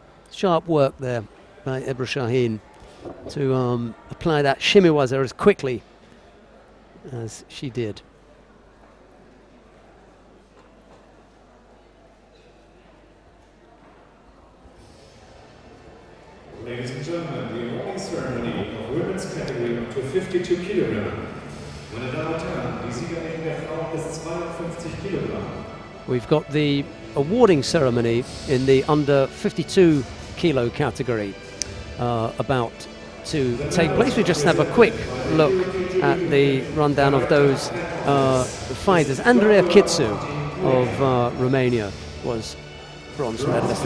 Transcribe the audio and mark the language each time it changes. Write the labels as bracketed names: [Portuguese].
[English] Sharp work there by Ebru Şahin to apply that shimiwaza as quickly as she did. Ladies and gentlemen, the awarding ceremony of women's category up to 52 Kilogramm. [German] Meine Damen und Herren, die Siegerin der Frauen bis 52 Kilogramm. [English] We've got the awarding ceremony in the under 52 kilo category about to take place. We just have a quick look at the rundown of those fighters. Andrea Kitsu of Romania was bronze medalist.